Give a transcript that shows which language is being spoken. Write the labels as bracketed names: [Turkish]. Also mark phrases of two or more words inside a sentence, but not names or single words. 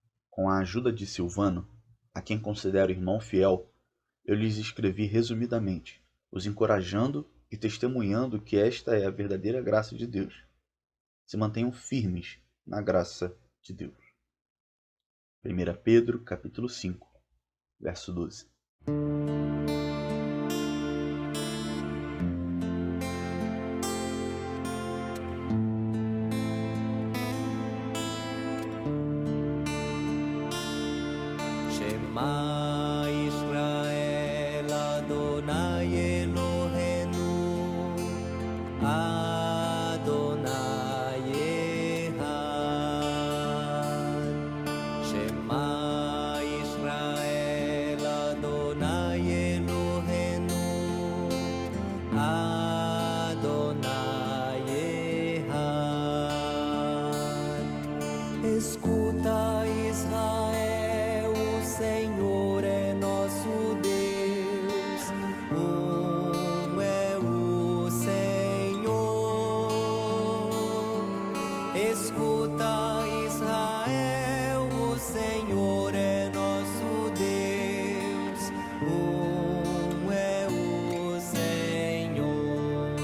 [Portuguese] Com a ajuda de Silvano, a quem considero irmão fiel, eu lhes escrevi resumidamente, os encorajando e testemunhando que esta é a verdadeira graça de Deus. Se mantenham firmes na graça de Deus. 1 Pedro, capítulo 5, verso 12. [Hebrew] שמע ישראל אדוני אלוהינו אדוני אחד. שמע ישראל אדוני אלוהינו אדוני אחד. [Portuguese] Escuta, Israel, o Senhor é nosso Deus, é o Senhor. Escuta, Israel, o Senhor é nosso Deus, é o Senhor.